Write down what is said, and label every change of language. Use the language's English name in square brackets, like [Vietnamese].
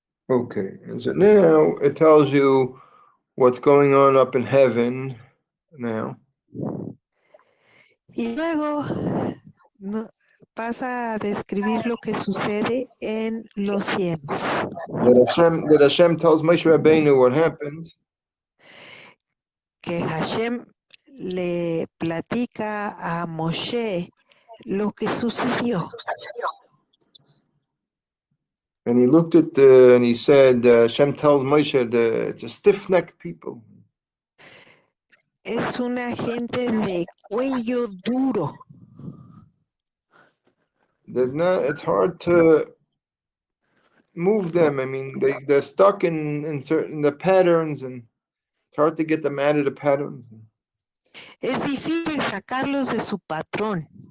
[English] Okay, and so now it tells you what's going on up in heaven now. [Spanish] Y luego pasa a describir lo que sucede en los cielos. [English] That Hashem tells Moshe Rabbeinu what happened. [Spanish] Que Hashem le platica a Moshe lo que sucedió. [English] And he looked at and he said, Hashem tells Moshe that it's a stiff-necked people. [Spanish] Es una gente de cuello duro. [English] It's hard to move them. I mean, they're stuck in certain the patterns, and it's hard to get them out of the patterns. [Spanish] Es difícil sacarlos de su patrón.